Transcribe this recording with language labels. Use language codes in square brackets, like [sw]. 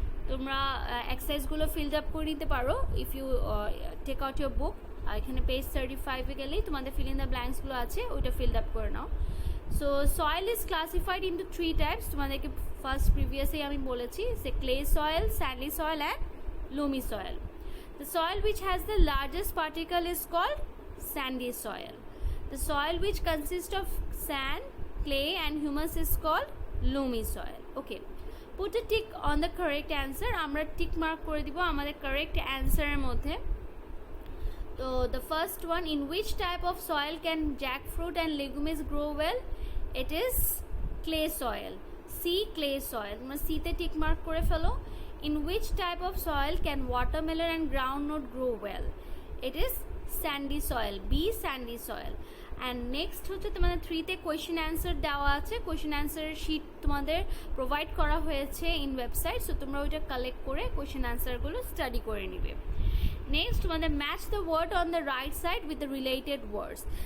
[bn] তোমরা এক্সারসাইজগুলো fill up করে নিতে পারো [en] If you take out your book. [bn] এখানে পেজ 35-এ গেলেই তোমাদের [en] fill in the ব্ল্যাঙ্কসগুলো [bn] আছে, ওইটা ফিল আপ করে নাও। [en] So soil is classified into 3 types. [bn] তোমাদেরকে ফার্স্ট প্রিভিয়াসেই আমি বলেছি, [en] সে clay soil, sandy soil and loamy soil. The soil which has the largest particle is called sandy soil. The soil which consists of sand, clay and humus is called loamy soil. Okay. Put a tick on the correct answer. [bn] আমরা tick mark করে দিব আমাদের correct answer এর মধ্যে। [en] So the first one, in which type of soil can jackfruit and legumes grow well? It is clay soil. C, clay soil. [bn] তোমরা C তে tick mark করে ফেলো। [en] In which type of soil can watermelon and groundnut grow well? It is sandy soil. B, sandy soil. And next [bn] হচ্ছে তোমাদের 3 তে question answer দেওয়া আছে। Question answer sheet তোমাদের provide করা হয়েছে ইন ওয়েবসাইট, সো তোমরা ওইটা কালেক্ট করে কোয়েশ্চেন অ্যান্সারগুলো স্টাডি করে নিবে। [en] next [bn] তোমাদের [en] Match the word on the right side with the related words.